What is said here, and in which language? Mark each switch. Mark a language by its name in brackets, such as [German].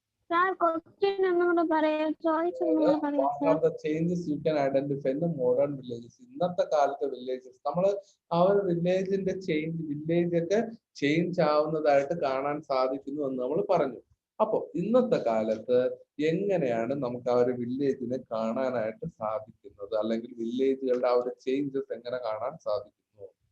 [Malayalam] Sir question ഒന്നും കൂടെ പറയാ, ചോയ്സ് ഒന്നും കൂടെ പറയാ [English] What [Malayalam] sir. [English] are the changes you can identify in the modern villages? [Malayalam] ഇന്നത്തെ കാലത്തെ വില്ലേജസ് നമ്മൾ ആ ഒരു വില്ലേജിന്റെ വില്ലേജ് ഒക്കെ ചേഞ്ച് ആവുന്നതായിട്ട് കാണാൻ സാധിക്കുന്നു എന്ന് നമ്മൾ പറഞ്ഞു. അപ്പൊ ഇന്നത്തെ കാലത്ത് എങ്ങനെയാണ് നമുക്ക് ആ ഒരു വില്ലേജിനെ കാണാനായിട്ട് സാധിക്കുന്നത്, അല്ലെങ്കിൽ വില്ലേജുകളുടെ ആ ഒരു ചേഞ്ചസ് എങ്ങനെ കാണാൻ സാധിക്കുന്നു?